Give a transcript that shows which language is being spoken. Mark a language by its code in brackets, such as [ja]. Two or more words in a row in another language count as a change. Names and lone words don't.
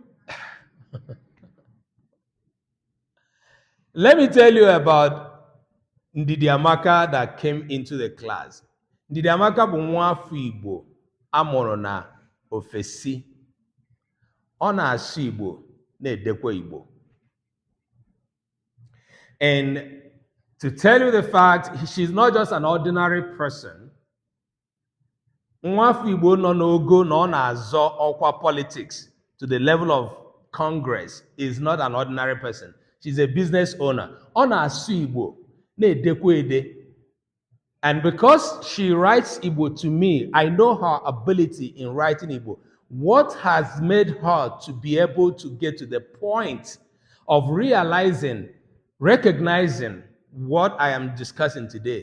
[en] Let me tell you about Ndidi Amaka that came into the class. [ig] Ndidi Amaka bụ nwa afọ Igbo amụrụ na ofesi. Ọ na-asụ Igbo na-edekwa Igbo. [en] And to tell you the fact, she's not just an ordinary person. [ig] Nwa afọ Igbo nọ n'ogo na ọ na-azọ ọkwa [en] politics to the level of Congress is not an ordinary person. She's a business owner. [ig] Ọ na-asụ Igbo na-edekwa ede. [en] And because she writes Igbo to me, I know her ability in writing Igbo. What has made her to be able to get to the point of realizing, recognizing what I am discussing today?